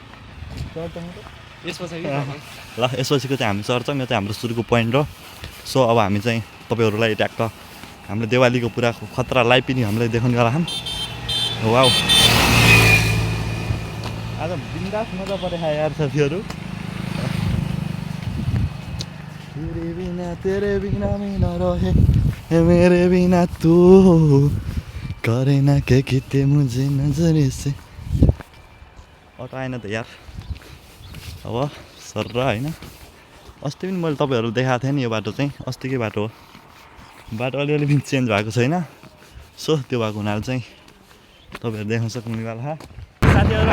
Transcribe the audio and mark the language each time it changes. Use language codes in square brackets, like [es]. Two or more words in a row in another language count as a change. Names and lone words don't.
[ne] यस पछाडि ल यसपछिको चाहिँ हामी चढ्छौँ। यो चाहिँ हाम्रो सुरुको पोइन्ट हो। सो अब हामी चाहिँ तपाईँहरूलाई ट्याक्क हाम्रो दिवालीको पुरा खतरा लाइभ पनि हामीलाई देखाउनेवाला छौँ। वाउ आज बिन्दास मजा परेको यार साथीहरू। [hi] तेरे बिना मैं न रहे मेरे बिना तू करे ना के किते मुझे नजरे से। [ne] अटो आएन त यार। अब सर्र होइन अस्ति पनि मैले तपाईँहरू देखाएको थिएँ नि। यो बाटो चाहिँ अस्तिकै बाटो हो। बाटो अलिअलि पनि चेन्ज भएको छैन। सो त्यो भएको हुनाले चाहिँ तपाईँहरू देख्न सक्नुहुनेवाला छ साथीहरू।